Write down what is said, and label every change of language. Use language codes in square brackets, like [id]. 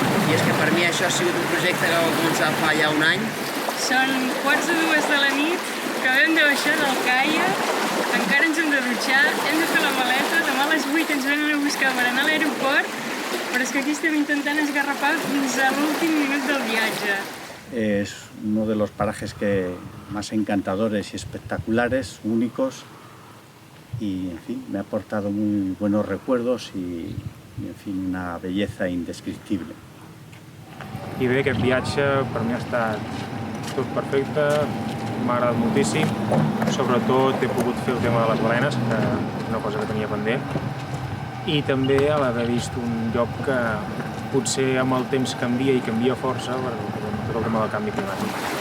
[ca] I és que per mi això ha sigut un projecte que va començar fa ja un any. Són 1:45 de la nit, acabem de baixar del caiac, encara ens hem de dutxar, hem de fer la maleta, demà a les 8 ens venen a buscar per anar a l'aeroport, però és que aquí estem intentant esgarrapar fins a l'últim minut del viatge. [es] Es uno de los parajes más encantadores y espectaculares, únicos, y en fin, me ha aportado muy buenos recuerdos y en fin, una belleza indescriptible. [ca] I bé, aquest viatge per mi ha estat tot perfecte, m'ha agradat moltíssim. Sobretot he pogut fer el tema de les balenes, que és una cosa que tenia pendent. I també l'haver vist un lloc que potser amb el temps canvia i canvia força per tot el tema del canvi climàtic.